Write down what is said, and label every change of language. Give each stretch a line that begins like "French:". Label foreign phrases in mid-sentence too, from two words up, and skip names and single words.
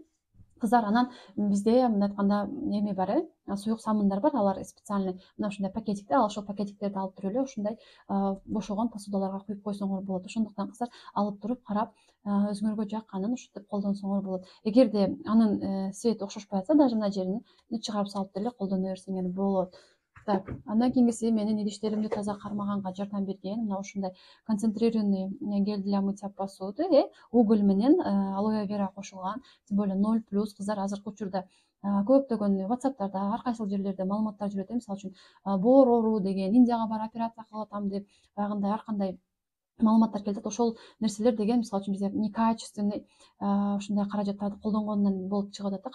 Kyrgyz: Кыздар, анан бизде мындай айтканда эме бар суюк самындар бар, алар специальный мына ушундай пакетикте, ал ошол пакетиктерди алып туруп эле ушундай бошогон посудаларга куюп койсоңор болот. Ошондуктан кыздар алып туруп карап өзүңөргө жакканын ушинтип колдонсоңор болот. Эгерде анын цвети окшошпой атса, даже мына жерин чыгарып салып деле колдоно берсеңер болот. Так, андан кийинкиси менин идиштеримди таза кармаганга жардам берген мына ушундай
Russian: концентрированный гель для мытья посуды,
Kyrgyz: уголь менен алоэ вера кошулган,
Russian: тем более
Kyrgyz: 0+. Кыздар, азыркы учурда көптөгөн WhatsApp'тарда ар кайсыл жерлерде маалыматтар жүрөт. Мисалы үчүн боор оору деген, Индияга барып операция кылып атам деп баягындай ар кандай маалыматтар келип атат. Ошол нерселер деген мисалы үчүн бизде некачественный ушундай каражаттарды колдонгондон болуп чыгып атат.